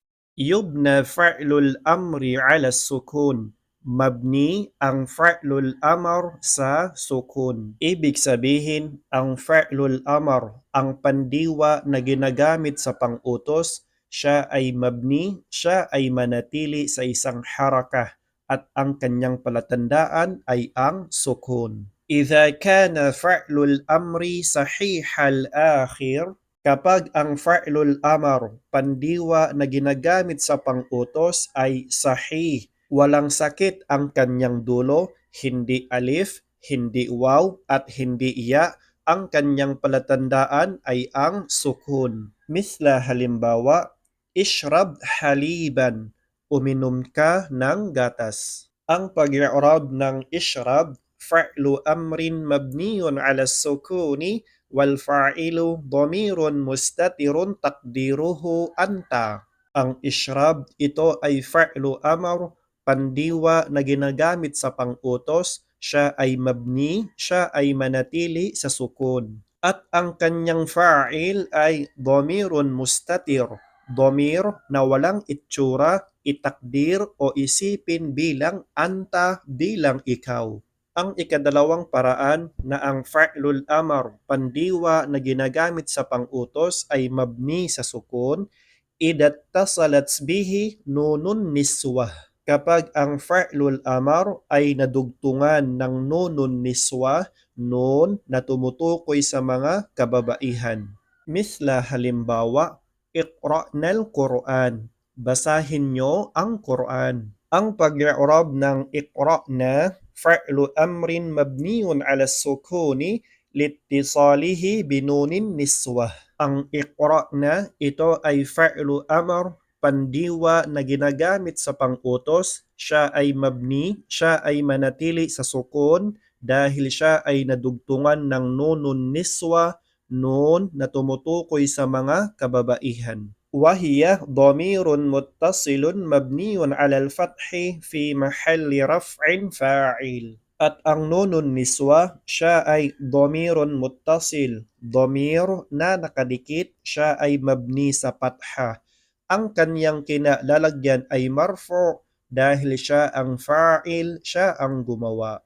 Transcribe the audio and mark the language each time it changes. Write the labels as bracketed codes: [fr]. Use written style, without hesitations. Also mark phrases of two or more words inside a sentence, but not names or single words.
[ar] يبنى فعل الأمر على السكون. [tl] Mabni ang [ar] فعل الأمر [tl] sa sukun. Ibig sabihin, ang [ar] فعل الأمر, [tl] ang pandiwa na ginagamit sa pangutos, siya ay mabni, siya ay manatili sa isang harakah at ang kanyang palatandaan ay ang sukun. [ar] إذا كان فعل الأمر صحيح الآخر, [tl] kapag ang [ar] فعل الأمر, [tl] pandiwa na ginagamit sa pangutos ay sahih, walang sakit ang kanyang dulo, hindi alif, hindi waw, at hindi iya, ang kanyang palatandaan ay ang sukun. Misla halimbawa, [ar] اشرب حليبا, [tl] uminom ka ng gatas. Ang pag-i'rab ng ishrab, [ar] فعل أمر مبني على السكون والفاعل ضمير مستتر تقديره أنت. [tl] Ang ishrab, ito ay [ar] فعل أمر, [tl] pandiwa na ginagamit sa pangutos, siya ay mabni, siya ay manatili sa sukun. At ang kanyang fa'il ay [ar] ضمير مستتر, [tl] dhamir na walang itsura, itakdir o isipin bilang anta, bilang ikaw. Ang ikadalawang paraan na ang [ar] فعل الأمر, [tl] pandiwa na ginagamit sa pangutos ay mabni sa sukun, [ar] إذا اتصلت به نون النسوة. [tl] Kapag ang [ar] فعل الأمر [tl] ay nadugtungan ng [ar] نون النسوة, [tl] nun na tumutukoy sa mga kababaihan. Misla halimbawa, [ar] اقرأن القرآن, [tl] basahin nyo ang Qur'an. Ang pag-i'rab ng iqra'na, [ar] فعل أمر مبني على السكون لاتصاله بنون النسوة. [tl] Ang iqra'na, ito ay [ar] فعل أمر, [tl] pandiwa na ginagamit sa pangutos, siya ay mabni, siya ay manatili sa sukun dahil siya ay nadugtungan ng [ar] نون النسوة, [tl] nun na tumutukoy sa mga kababaihan. [ar] وهي ضمير متصل مبني على الفتح في محل رفع فاعل. [tl] At ang [ar] نون النسوة, [tl] siya ay [ar] ضمير متصل, [tl] dhamir na nakadikit, siya ay mabni sa patha. Ang kanyang kinalalagyan ay marfu dahil siya ang fa'il, siya ang gumawa.